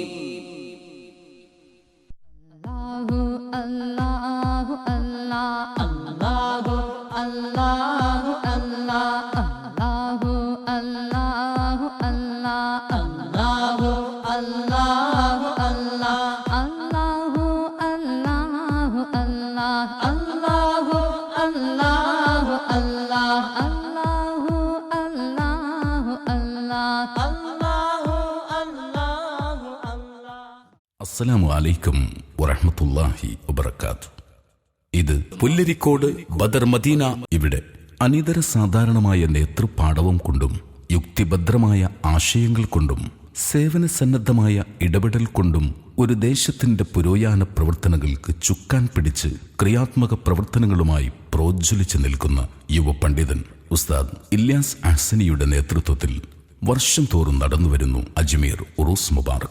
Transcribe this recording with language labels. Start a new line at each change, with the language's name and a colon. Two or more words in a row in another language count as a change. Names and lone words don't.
Arabic: الله الله الله الله الله الله الله الله الله الله الله الله الله الله الله الله الله الله الله السلام عليكم ورحمة الله وبركاته.
Malayalam: ഇത് പുല്ലരിക്കോട് ബദർ മദീന. ഇവിടെ അനിതര സാധാരണമായ നേതൃപാടവം കൊണ്ടും യുക്തിഭദ്രമായ ആശയങ്ങൾ കൊണ്ടും സേവന സന്നദ്ധമായ ഇടപെടൽ കൊണ്ടും ഒരു ദേശത്തിന്റെ പുരോഗമന പ്രവർത്തനങ്ങൾക്ക് ചുക്കാൻ പിടിച്ച് ക്രിയാത്മക പ്രവർത്തനങ്ങളുമായി പ്രോജ്വലിച്ചു നിൽക്കുന്ന യുവ പണ്ഡിതൻ ഉസ്താദ് ഇല്യാസ് അഹ്സനിയുടെ നേതൃത്വത്തിൽ വർഷം തോറും നടന്നുവരുന്നു അജ്മീർ ഉറൂസ് മുബാറക്.